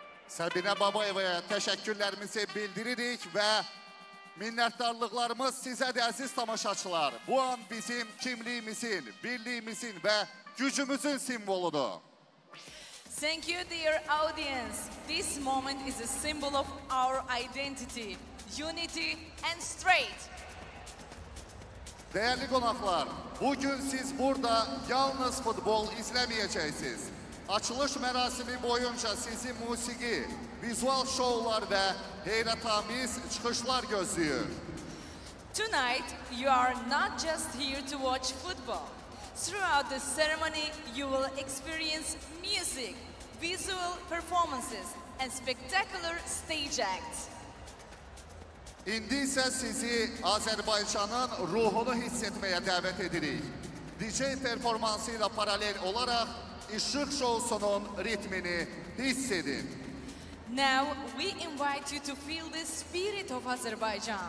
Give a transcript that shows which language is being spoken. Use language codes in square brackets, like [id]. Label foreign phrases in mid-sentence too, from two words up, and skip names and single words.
[az] Səbinə Babayevaya təşəkkürlərimizi bildiririk və minnətdarlıqlarımız sizədir əziz tamaşaçılar. Bu an bizim kimliyimizin, birliyimizin və gücümüzün simvoludur. [en] Thank you, dear audience. This moment is a symbol of our identity, unity and strength. [az] Değerli qonaqlar, bugün siz burada yalnız futbol izləməyəcəksiniz. Açılış mərasimi boyunca sizi musiqi, vizual şovlar və heyrətamiz çıxışlar gözləyir. [en] Tonight, you are not just here to watch football. Throughout the ceremony, you will experience music, visual performances, and spectacular stage acts. [az] İndi isə sizi Azərbaycanın ruhunu hiss etməyə dəvət edirik. DJ performansı ilə paralel olaraq işıq şousunun ritmini hiss edin. [en] Now, we invite you to feel the spirit of Azerbaijan.